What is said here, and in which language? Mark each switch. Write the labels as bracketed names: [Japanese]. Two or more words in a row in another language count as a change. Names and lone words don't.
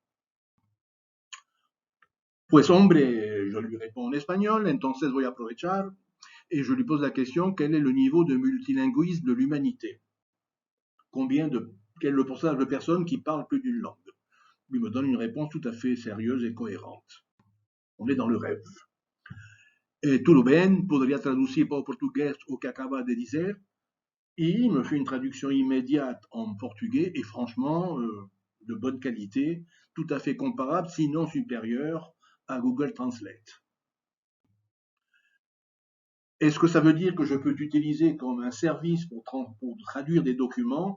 [Spanish] Pues hombre, [French] je lui réponds en espagnol, [Spanish] entonces voy a aprovechar, [French] et je lui pose la question, quel est le niveau de multilinguisme de l'humanité? Quel est le pourcentage de personnes qui parlent plus d'une langue? Il me donne une réponse tout à fait sérieuse et cohérente. On est dans le rêve. [Portuguese] Tudo bem, [Spanish] podría traducir [Portuguese] para o português o que acaba de dizer? [French] Et il me fait une traduction immédiate en portugais et franchement, de bonne qualité, tout à fait comparable, sinon supérieure à Google Translate. Est-ce que ça veut dire que je peux l'utiliser comme un service pour traduire des documents?